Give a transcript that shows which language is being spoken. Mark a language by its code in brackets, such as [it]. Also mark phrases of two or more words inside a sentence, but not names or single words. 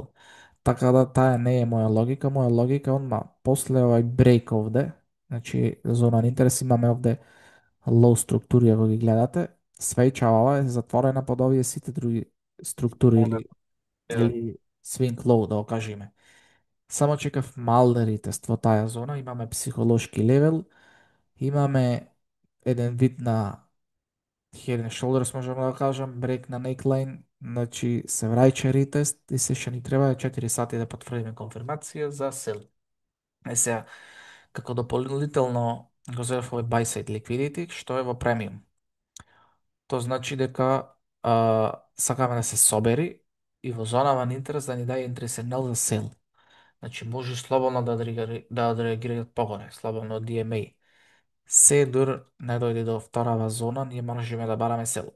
[mk] Така да таа не е моја логика одма после овај брейк овде, значи зона на интерес имаме овде low структури ако ги гледате, свеќава ова е затворена под овие сите други структури Моделот е или [en] swing low [mk] да го кажеме. Само чекав мал ритест во таа зона, имаме психолошки левел, имаме еден вид на [en] head and shoulders, [mk] можеме да кажам, брейк на neckline, значи се враќа ритест и се што ни треба е 4 сати да потврдиме конфирмација за сел. Сега, како дополнително го зовев овој [en] buy side liquidity, [mk] што е во премиум. Тоа значи дека сакаме да се собери и во зонава на интерес да ни даде интерес сигнал за сел. Значи може слободно да одреагираат погоре, слободно од DMA. Се дур не дојде до вторава зона, ние можеме да бараме сел.